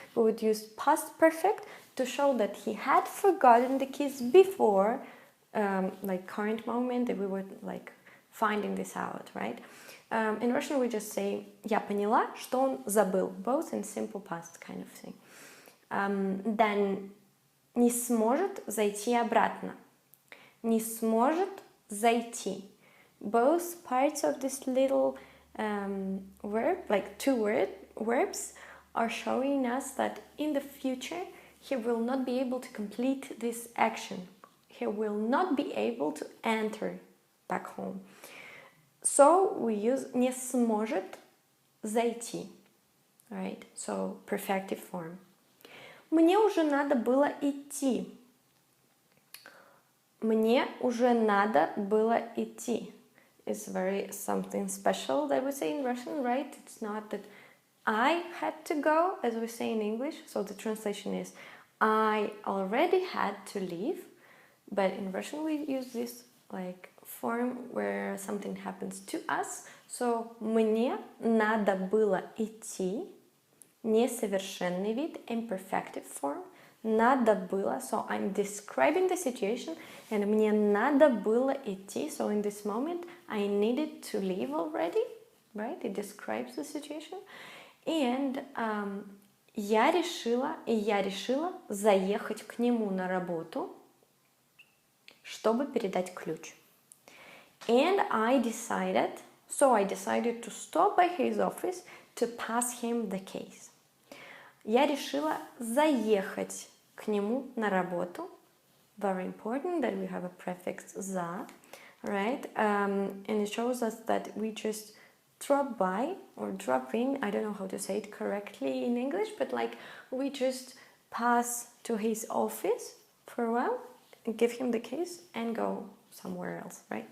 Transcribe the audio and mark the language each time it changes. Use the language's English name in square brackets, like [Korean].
[English] We would use past perfect to show that he had forgotten the keys before, like current moment, that we were like finding this out, right? In Russian we just say [Russian] я поняла, что он забыл, [English] both in simple past kind of thing. [Russian] Then не сможет зайти обратно. Не сможет зайти. [English] Both parts of this little verb, like two verbs, are showing us that in the future he will not be able to complete this action. He will not be able to enter back home. So we use [Russian] не сможет зайти. [English] Right? So perfective form. [Russian] Мне уже надо было идти. Мне уже надо было идти. [English] It's very something special that we say in Russian, right? It's not that I had to go, as we say in English. So the translation is I already had to leave. But in Russian we use this like form where something happens to us. [Russian] So мне надо было идти. Несовершенный вид, [English] imperfective form. [Russian] Надо было, [English] so I'm describing the situation, and [Russian] мне надо было идти, [English] so in this moment I needed to leave already, right? It describes the situation. [Russian] And я решила заехать к нему на работу, чтобы передать ключ. [English] And I decided to stop by his office to pass him the case. [Russian] Я решила заехать к нему на работу. [English] Very important that we have a prefix за, right? And it shows us that we just drop by or drop in. I don't know how to say it correctly in English, but like we just pass to his office for a while and give him the case and go somewhere else, right?